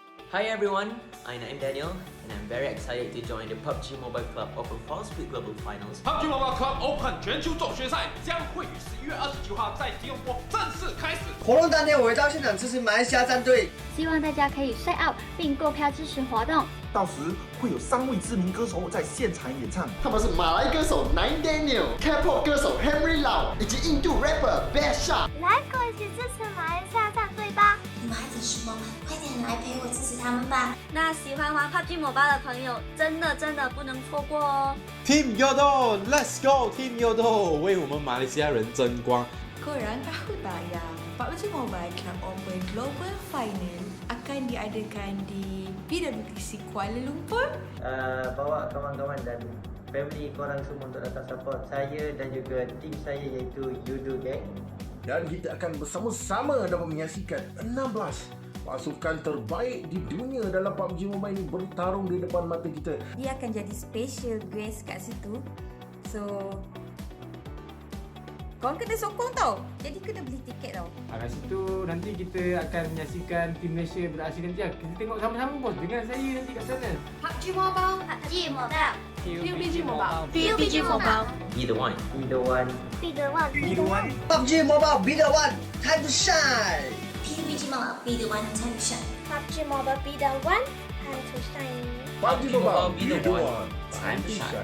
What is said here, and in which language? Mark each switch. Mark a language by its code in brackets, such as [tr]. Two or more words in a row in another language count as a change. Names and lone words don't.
[en] Hi everyone, I'm Daniel, and I'm very excited to join the Pubg Mobile Club Open Fall Split Global Finals. [zh] Pubg Mobile Club Open 全球总决赛将会于11月29号在吉隆坡正式开始。活动当天我会到现场支持马来西亚战队，希望大家可以晒 out 并购票支持活动。到时会有3位知名歌手在现场演唱，他们是马来歌手 Nine Daniel、K-pop 歌手 Henry Lau 以及印度 rapper Best Shot。来跟我一起支持马来西亚战队吧！你们还等什么？快点来陪我支持他们吧！那喜欢玩 Pubg Mobile 的朋友，真的不能错过哦 [en] ！Team Yodo，Let's go Team Yodo， [zh] 为我们马来西亚人争光。 [ms] Korang tahu tak yang Pubg Mobile Club Open Global Final akan diadakan di PMCO Kuala Lumpur? Bawa kawan-kawan dan family korang semua untuk datang support saya dan juga tim saya iaitu Yudo Gang. Dan kita akan bersama-sama dapat menyaksikan 16 pasukan terbaik di dunia dalam PUBG Mobile ini bertarung di depan mata kita. Dia akan jadi [en] special guest [ms] kat situ. So, korang kena sokong tau. Jadi kena beli tiket tau. Kat situ nanti kita akan menyaksikan tim Malaysia beraksi nanti. Kita tengok sama-sama bos dengan saya nanti kat sana. [en] Pubg Mobile, PUBG Mobile, Pubg Mobile, Pubg Mobile, Be the one. Be the one. Be the one, Be the one. PUBG Mobile, be the one. Time to shine. PUBG Mobile be the one time to shine. PUBG Mobile, be the one. Time to shine. PUBG Mobile, be the one. Time to shine.